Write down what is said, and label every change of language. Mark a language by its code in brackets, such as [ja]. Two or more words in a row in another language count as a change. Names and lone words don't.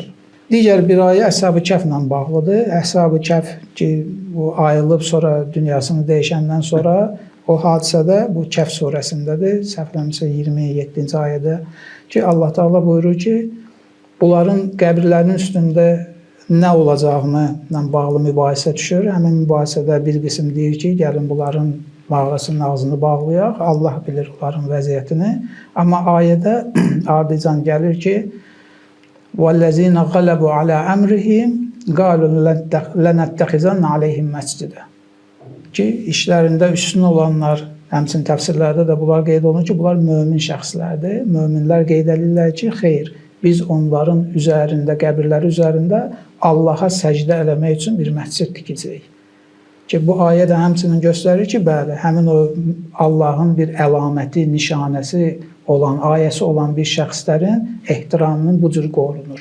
[az] Digər bir ayə Əshab-ı Kəhflə bağlıdır. Əshab-ı Kəhf ki, bu ayılıb sonra dünyasını dəyişəndən sonra o hadisədə, bu Kəhf surəsindədir, səhvləmirəmsə 27-ci ayədə ki, Allah Teala buyurur ki, bunların qəbirlərinin üstündə nə olacağına bağlı mübahisə düşür. Həmin mübahisədə bir qism deyir ki, gəlin bunların mağarasının ağzını bağlayaq, Allah bilir onların vəziyyətini. Amma ayədə ardıcan gəlir ki, [ar] وَالَّذِينَ غَلَبُوا عَلَى أَمْرِهِمْ قَالُوا لَنَتَّخِذَنَّ عَلَيْهِمْ مَسْجِدًا [az] ki, işlərində üstün olanlar, həmçinin təfsirlərdə də bunlar qeyd olunur ki, bunlar mömin şəxslərdir. Möminlər qeyd edirlər ki, xeyr, biz onların üzərində, qəbirləri üzərində Allaha səcdə eləmək üçün bir məscid tikəcəyik. Ki, bu ayə də həmçinin göstərir ki, bəli, həmin o Allahın bir əlaməti, nişanəsi olan, ayəsi olan bir şəxslərin ehtiramının bu cür qorunur.